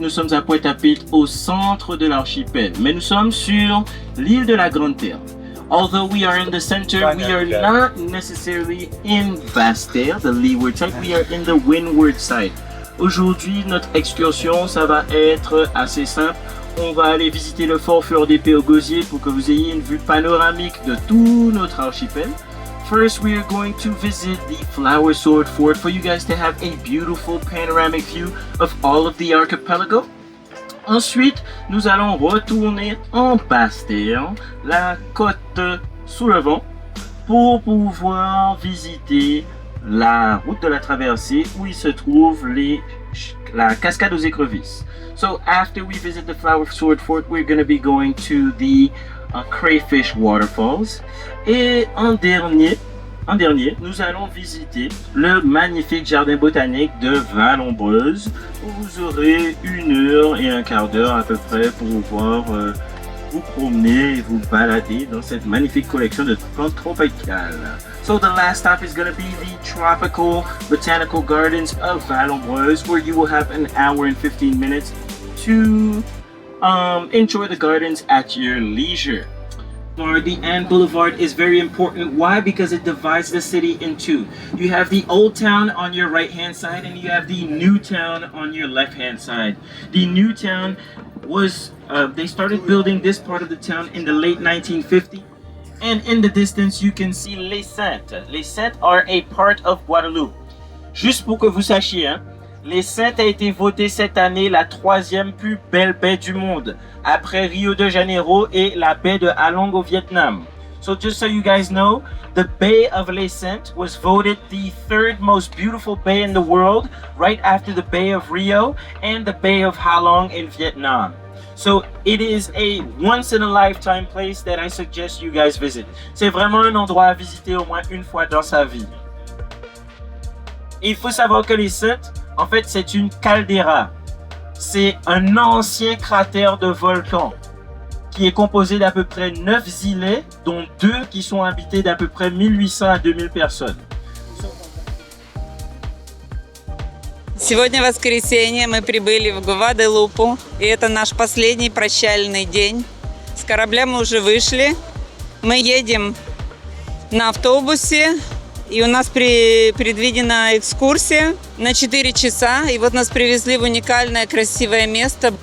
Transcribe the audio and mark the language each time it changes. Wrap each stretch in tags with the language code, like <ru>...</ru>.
<fr>Nous sommes à Pointe-à-Pitre, au centre de l'archipel. Mais nous sommes sur l'île de la Grande-Terre.</fr> <en>Although we are in the center, we are not necessarily in Basse-Terre, the leeward side. We are in the windward side.</en> <fr>Aujourd'hui, notre excursion, ça va être assez simple. On va aller visiter le fort Fleur d'Épée au Gosier pour que vous ayez une vue panoramique de tout notre archipel.</fr> <en>First, we are going to visit the Flower Sword Fort for you guys to have a beautiful panoramic view of all of the archipelago.</en> <fr>Ensuite, nous allons retourner en Basse-Terre, la côte sous le vent, pour pouvoir visiter la route de la traversée où il se trouve la cascade aux écrevisses.</fr> <en>So after we visit the Flower Sword Fort, we're going to be going to the Crayfish Waterfalls.</en> <fr>Et en dernier, nous allons visiter le magnifique jardin botanique de Val-Ombreuse, où vous aurez 1 heure et un quart d'heure à peu près pour pouvoir vous promener et vous balader dans cette magnifique collection de plantes tropicales.</fr> <en>So the last stop is going to be the Tropical Botanical Gardens of Val-Ombreuse, where you will have an hour and 15 minutes to enjoy the gardens at your leisure. The Anne Boulevard is very important. Why? Because it divides the city in two. You have the old town on your right hand side and you have the new town on your left hand side. The new town was, they started building this part of the town in the late 1950s. And in the distance you can see Les Saintes. Les Saintes are a part of Guadeloupe.</en> <fr>Juste pour que vous sachiez, hein, Les Saintes a été votée cette année la 3e plus belle baie du monde, après Rio de Janeiro et la baie de Halong au Vietnam.</fr> <en>So just so you guys know, the Bay of Les Saintes was voted the 3rd most beautiful bay in the world, right after the Bay of Rio and the Bay of Halong in Vietnam. So it is a once-in-a-lifetime place that I suggest you guys visit.</en> <fr>C'est vraiment un endroit à visiter au moins une fois dans sa vie. Et il faut savoir que Les Saintes, en fait, c'est une caldeira. C'est un ancien cratère de volcan qui est composé d'à peu près 9 îlets, dont 2 qui sont habités d'à peu près 1800 à 2000 personnes.</fr> <ru>Сегодня воскресенье, мы прибыли в Гваделупу, и это наш последний прощальный день. С корабля мы уже вышли, мы едем на автобусе, и у нас предвидена экскурсия на 4 часа, и вот нас привезли в уникальное красивое место.</ru>